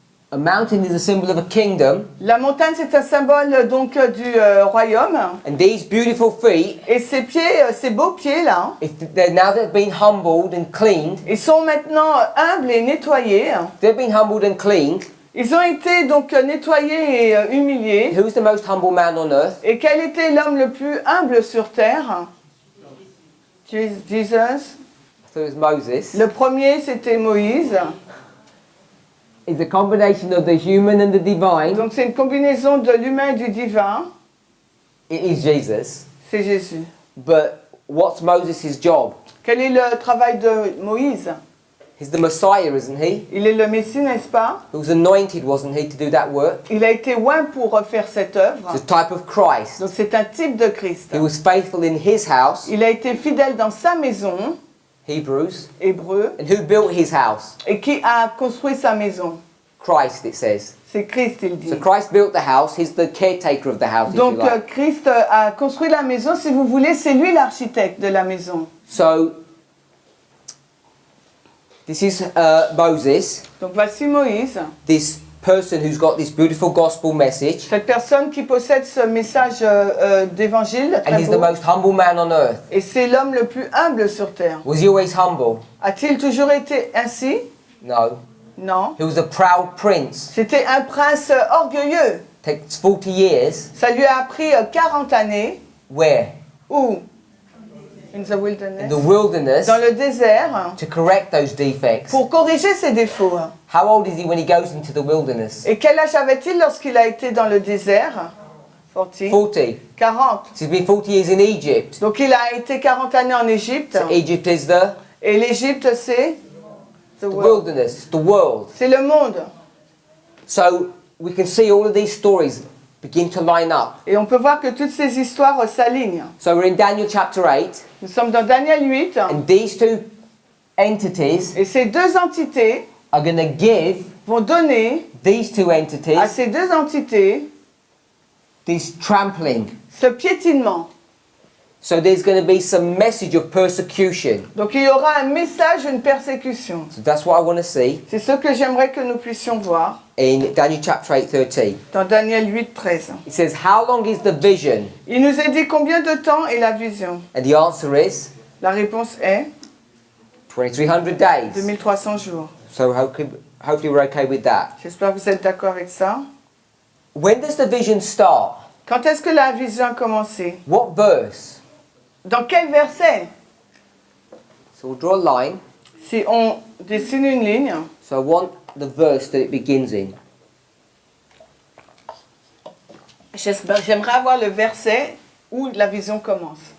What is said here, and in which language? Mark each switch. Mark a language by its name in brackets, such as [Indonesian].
[English] A mountain is a symbol of a kingdom, [French] La montagne, c'est un symbole donc du royaume. [English] and these beautiful feet, [French] Et ces pieds, ces beaux pieds-là, [English] if they're now they've been humbled and cleaned, [French] ils sont maintenant humbles et nettoyés. [English] they've been humbled and cleaned. [French] Ils ont été donc nettoyés et humiliés. [English] Who's the most humble man on earth? [French] Et quel était l'homme le plus humble sur terre? [English] Jesus. So it was Moses. [French] Le premier, c'était Moïse. [English] It's a combination of the human and the divine. [French] Donc c'est une combinaison de l'humain et du divin. [English] It is Jesus. [French] C'est Jésus. [English] But what's Moses' job? [French] Quel est le travail de Moïse? [English] He's the Messiah, isn't he? [French] Il est le Messie, n'est-ce pas? [English] He was anointed, wasn't he, to do that work? [French] Il a été oint pour faire cette œuvre. [English] It's a type of Christ. [French] Donc c'est un type de Christ. [English] He was faithful in his house, [French] Il a été fidèle dans sa maison, [English] Hebrews. [French] hébreu, [English] And who built his house? [French] et qui a construit sa maison. [English] Christ, it says. [French] C'est Christ, il dit. [English] So Christ built the house. He's the caretaker of the house, if you [French] Donc [English] like. [French] Christ a construit la maison, si vous voulez, c'est lui l'architecte de la maison. [English] So this is Moses, [French] Donc voici Moïse, [English] this person who's got this beautiful gospel message, [French] cette personne qui possède ce message d'évangile [English] and [French] très [English] he's the [French] beau. [English] most humble man on earth. [French] Et c'est l'homme le plus humble sur terre. [English] Was he always humble? [French] A-t-il toujours été ainsi? [English] No. [French] Non. [English] He was a proud prince. [French] C'était un prince orgueilleux. [English] Takes 40 years. [French] Ça lui a pris 40 années. [English] Where? [French] Où? [English] In the In wilderness. the wilderness, [French] Dans le désert, [English] to correct those defects. [French] pour corriger ses défauts. [English] How old is he when he goes into the wilderness? [French] Et quel âge avait-il lorsqu'il a été dans le désert? [English] 40. [French] 40. [English] 40. So he's been 40 years in Egypt. [French] Donc il a été 40 années en Égypte. [English] So Egypt is the [French] Et l'Égypte, c'est [English] the world. wilderness, it's the world. [French] C'est le monde. [English] So we can see all of these stories begin to line up. [French] Et on peut voir que toutes ces histoires s'alignent. [English] So we're in Daniel chapter 8, [French] Nous sommes dans Daniel 8. [English] and these two entities [French] Et ces deux entités [English] are going to give [French] vont donner [English] these two [French] à [English] entities [French] ces deux entités [English] this trampling. [French] ce piétinement. [English] So there's going to be some message of persecution. [French] Donc il y aura un message, une persécution. [English] So that's what I want to see [French] C'est ce que j'aimerais que nous puissions voir [English] in Daniel chapter 8:13. [French] dans Daniel 8, 13. [English] It says, "How long is the vision?" [French] Il nous est dit combien de temps est la vision. [English] And the answer is [French] La réponse est [English] 2,300 days. [French] 2300 jours. [English] So hopefully we're okay with that. [French] J'espère que vous êtes d'accord avec ça. [English] When does the vision start? [French] Quand est-ce que la vision a commencé? [English] What verse? [French] Dans quel verset? [English] So we'll draw a line. [French] Si on dessine une ligne, [English] So I want the verse that it begins in. [French] j'aimerais avoir le verset où la vision commence.